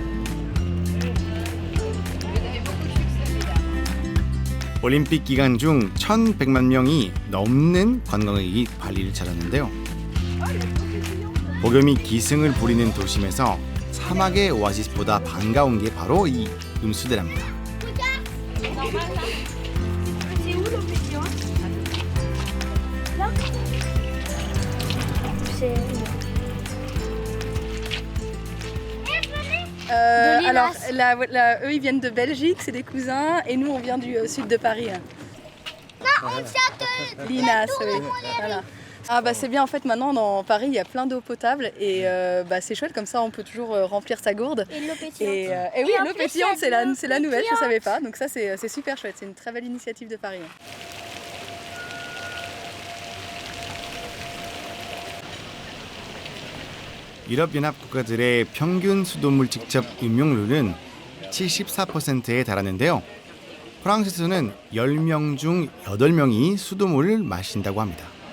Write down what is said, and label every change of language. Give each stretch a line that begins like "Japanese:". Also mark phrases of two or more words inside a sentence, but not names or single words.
Korean: 올림픽 기간 중 1,100만 명이 넘는 관광객이 발리를 찾았는데요. 폭염이 기승을 부리는 도심에서 사막의 오아시스보다 반가운 게 바로 이 음수대랍니다.
French: Alors, eux, ils viennent de Belgique, c'est des cousins, et nous, on vient du sud de Paris. Linas, oui. Voilà. Ah bah c'est bien, en fait, maintenant, dans Paris, il y a plein d'eau potable, et c'est chouette, comme ça, on peut toujours remplir sa gourde. Et l'eau pétillante. Et oui, l'eau pétillante, c'est la nouvelle, je ne savais pas, donc ça, c'est super chouette, c'est une très belle initiative de Paris.
Korean: 유럽연합 국가들의 평균 수돗물 직접 음용률은 74%에 달하는데요. 프랑스에서는 10명 중 8명이 수돗물을 마신다고 합니다.